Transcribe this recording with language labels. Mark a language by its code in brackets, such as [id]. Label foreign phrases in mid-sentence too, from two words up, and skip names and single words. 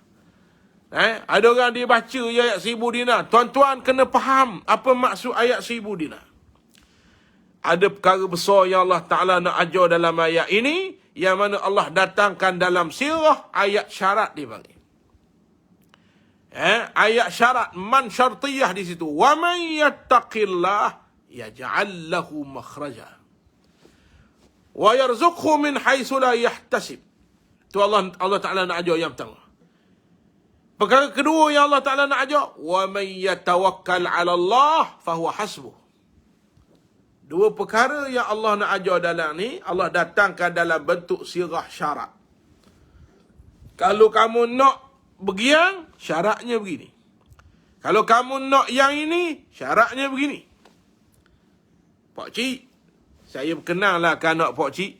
[ms] Ada orang dia baca ayat 1000 dinar. Tuan-tuan kena faham apa maksud ayat 1000 dinar. Ada perkara besar yang Allah Ta'ala nak ajar dalam ayat ini, yang mana Allah datangkan dalam sirah ayat syarat dia panggil. Ayat syarat, [ar] من الشرطية [ms] di situ. [ar] ومن يتق الله يجعل له مخرجا ويرزقه من حيث لا يحتسب. [ms] Tu Allah Ta'ala nak ajar yang pertama. Perkara kedua yang Allah Ta'ala nak ajar, [ar] ومن يتوكل على الله فهو حسبه. [ms] Dua perkara yang Allah nak ajar dalam ni, Allah datangkan dalam bentuk sirah syarat. Kalau kamu nak begiang, syaratnya begini. Kalau kamu nak yang ini, syaratnya begini. Pak Cik, saya kenal lah anak Pak Cik.